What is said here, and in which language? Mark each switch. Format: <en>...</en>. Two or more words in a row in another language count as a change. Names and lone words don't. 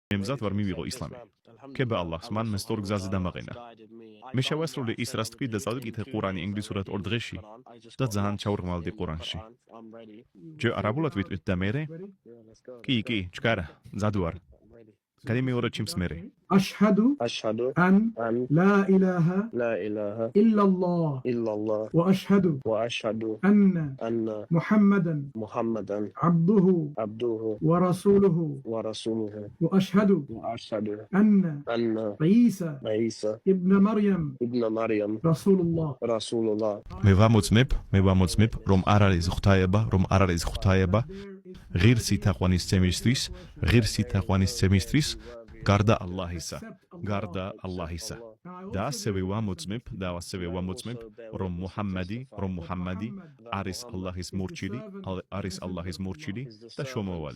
<ka>მემზად ვარ მივიღო ისლამი. ქება ალლაჰს, მან მე სწორ გზაზე დამაყენა. მე შევასრულე ის რას თქვი და წავიკითხე ყურანი ინგლისურად 2 დღეში და ძალიან ჩავრღმავდი ყურანში. ჯერ არაბულად ვიტყვით და მერე? კი, ჩქარა, მზად ვარ. გადმეორე ჩემს მერე.</ka> <ar>أشهد أن لا إله إلا الله وأشهد أن محمدا عبده ورسوله وأشهد أن عيسى ابن مريم رسول الله</ar> <ka>მე ვამოწმებ, რომ არ არის ღვთაება, ღირსი თაყვანისცემისთვის, გარდა ალლაჰისა. და ასევე ვამოწმებ, რომ მუჰამმადი არის ალლაჰის მორჩილი და შრომავალი.</ka>